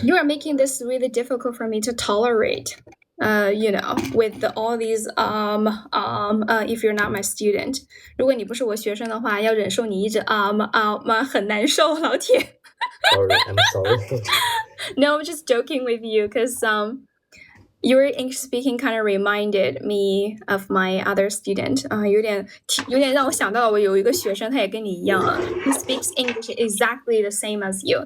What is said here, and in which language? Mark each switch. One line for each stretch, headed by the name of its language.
English: You are making this really difficult for me to tolerate. With all these if you're not my student.
Chinese: 如果你不是我学生的话，要忍受你一直很难受，老铁。
English: Sorry, I'm sorry. No, I'm just joking with you because your English speaking kind of reminded me of my other student.
Chinese: 有点让我想到我有一个学生，他也跟你一样啊。
English: He speaks English exactly the same as you.